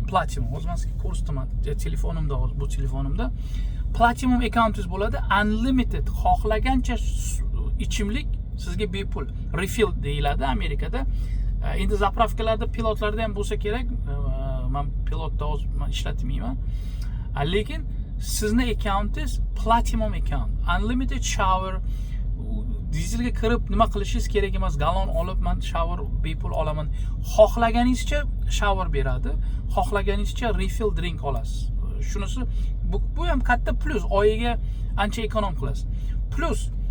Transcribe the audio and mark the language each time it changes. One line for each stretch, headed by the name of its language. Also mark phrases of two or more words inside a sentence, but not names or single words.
Uzbek: O'zimizga ko'rsataman telefonimda, bu telefonimda
English: platinum accountingiz
Uzbek: bo'ladi. Unlimited, xohlagancha ichimlik sizga bepul. Refill deyiladi Amerikada. Endi zapravkalarda, pilotlarda ham bo'lsa kerak. Men pilotda ishlatmayman. Lekin sizni accountingiz
English: platinum account. Unlimited shower.
Uzbek: Dizelga kirib nima qilishingiz kerak emas, galon olib men shower bepul olaman. Xohlaganingizcha shower beradi, xohlaganingizcha
English: refill drink
Uzbek: olasiz. Shunisi bu ham katta plus, oyiga ancha ekonom qilasiz.